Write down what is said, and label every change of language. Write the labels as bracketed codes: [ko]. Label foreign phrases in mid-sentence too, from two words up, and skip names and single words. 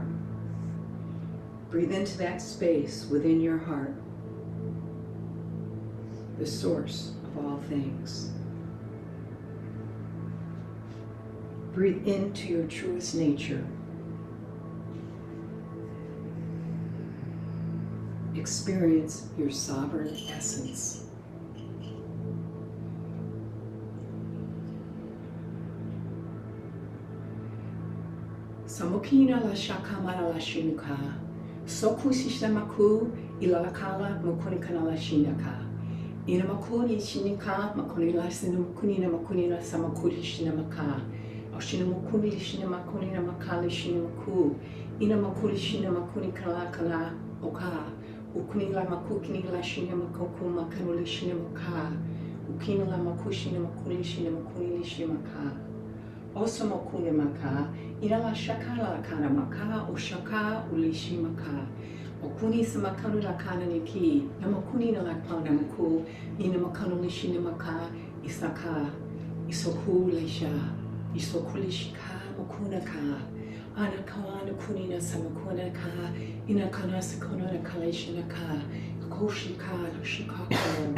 [en] Breathe into that space within your heart, the source of all things. Breathe into your truest nature. Experience your sovereign essence. Samukina la shakamana la shinuka, Soku shishlamaku ilalakala makuni kanala shinaka. Inamakuni shinika makuni la sinamukuni namakuni la samakuri shinamaka. Oshinamukuni shinamakuni namakali shinamaku. Inamakuri shinamakuni kala oka. Ukuni la makukini la shinamakoku makanuli shinamaka. Ukina la makushina makuni shinamakuni shinamaka. Osamokune maka, inala shakala kana maka, oshaka ulishi maka. Okuni samakanu la kana niki, namakuni na lakana maku, inamakanu lishina maka, isaka, isoku lesha, isokulishika makuna ka, anakawana kunina samakuna ka, inakana sakona na kaleshina ka, koshika, shikako.